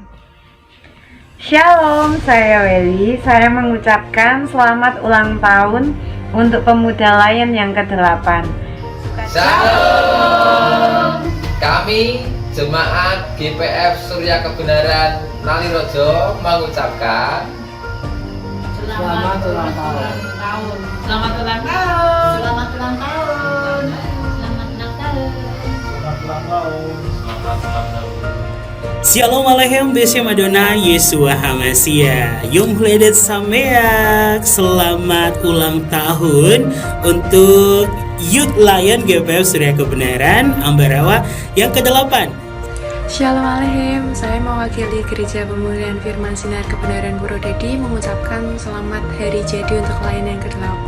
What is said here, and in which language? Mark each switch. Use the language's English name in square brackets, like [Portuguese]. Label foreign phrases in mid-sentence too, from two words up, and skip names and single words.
[Indonesian] Shalom, saya Welly. Saya mengucapkan selamat ulang tahun untuk pemuda Lion yang ke-8. Shalom. Kami Jemaat GPF Surya Kebenaran Nalirojo mengucapkan selamat ulang tahun. Selamat ulang tahun. Selamat ulang tahun. Selamat ulang tahun. Selamat ulang tahun. Selamat ulang tahun. [Hebrew] שלום עליכם בשם אדוני ישוע המשיח. יום הולדת שמח. [Indonesian] Selamat ulang tahun untuk Youth Lion GPF Surya Kebenaran Ambarawa yang ke-8. [Hebrew] שלום עליכם, [Indonesian] saya mewakili Gereja Pemulihan Firman Sinar Kebenaran Purwodadi mengucapkan selamat hari jadi untuk Lion yang ke-8.